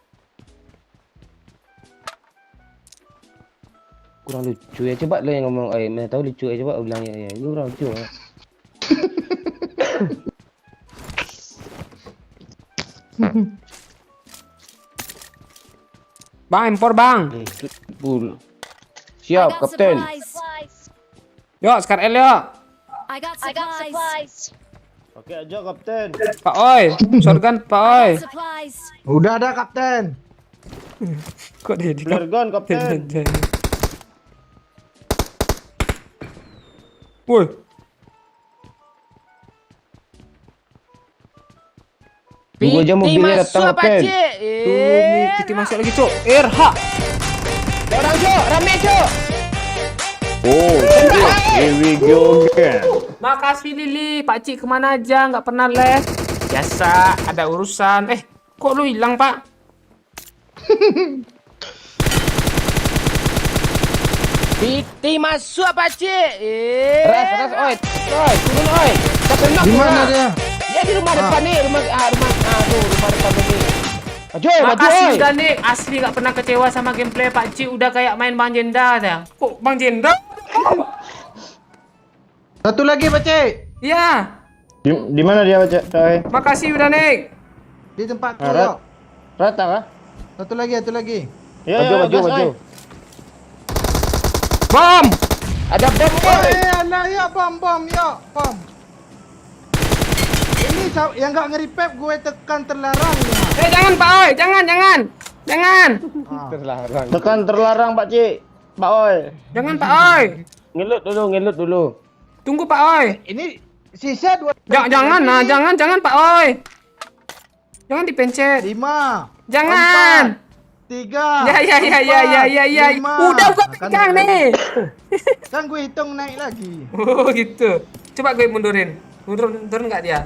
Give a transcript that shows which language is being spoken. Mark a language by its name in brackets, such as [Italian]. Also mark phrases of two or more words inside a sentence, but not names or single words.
[Indonesian] Kurang lucu ya, coba lo yang ngomong, mana tahu lucu ya, coba ulang ya, lu kurang lucu ya. Bang, impor bang. Full. Siap, kapten. Yuk, sekarang L yuk. [English] I got supplies. [Indonesian] Oke aja, kapten. Pak Oi, shotgun Pak Oi. Supplies. Udah ada kapten. Kok dia di Gun, kapten. Woi. Tunggu aja mobilnya datang, kapten. Tuh, Piti masuk lagi, Cuk. RH. Orang, Cuk, rame, Cuk. [English] Oh, here we go again. [Indonesian] Makasih Lili, Pak Cik kemana aja, nggak pernah les. Biasa, ada urusan. Kok lu hilang Pak? Piti masuk Pak Cik. Ras, oi, turun, oi. Di mana dia? Dia di rumah depan nih, rumah depan ini. Maju, Makasih oi. udah nih, asli nggak pernah kecewa sama gameplay Pak Cik. Udah kayak main Bang Jenda ya. Kok Bang Jenda? Satu lagi Pacik. Iya. Di mana dia, Cak? Makasih udah nih. Di tempat Rat. yuk. Rata kah? Satu lagi. Maju. Bom. Ada bom, Alah ya bom ya bom. Ini yang nggak nge-repap gue tekan terlarang ya. Jangan Pak Oi, jangan. Terlarang. Tekan terlarang, Pak Cik. Pak Oi. Jangan Pak Oi. Ngelut dulu. Tunggu Pak Oi. Ini sisa 2. Jangan Pak Oi. Jangan dipencet. 5. Jangan. 3. Ya. Udah gua pegang nih. Kan gue hitung naik lagi. Oh gitu. Coba gue mundurin. Turun nggak dia?